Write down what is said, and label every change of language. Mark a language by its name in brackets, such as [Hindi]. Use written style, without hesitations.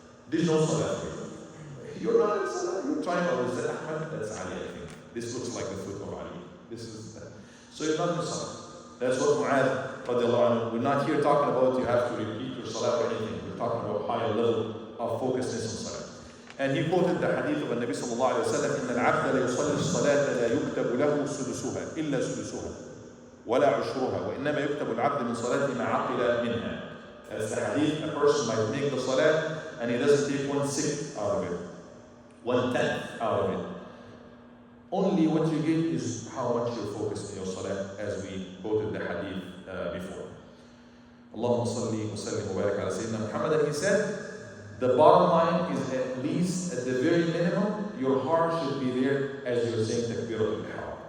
[English] There's no salah for you. You're not in salah. You're trying to understand Ahmad. That's Ali, I think. This looks like the foot of Ali. This is that. So you're not in salah. That's what Mu'adh radiallahu anhu. We're not here talking about you have to repeat your salah or anything. We're talking about higher level of focusedness on salah. [Arabic] And he quoted the hadith of the Nabi sallallahu alayhi wa sallam, إن العبد لا يصلي الصلاة لا يكتب له سدسها إلا سدسها ولا عشرها وإنما يكتب العبد من صلاته ما عقل منها. [English] As the hadith, a person might make the salah and he doesn't take 1/6 out of it, 1/10 out of it. Only what you get is how much you're focused in your salah, as we quoted the hadith before. Allahumma salli wa sallim wa barak ala Sayyidina Muhammad. And he said, the bottom line is at least, at the very minimum, your heart should be there as you're saying takbiratul ihram.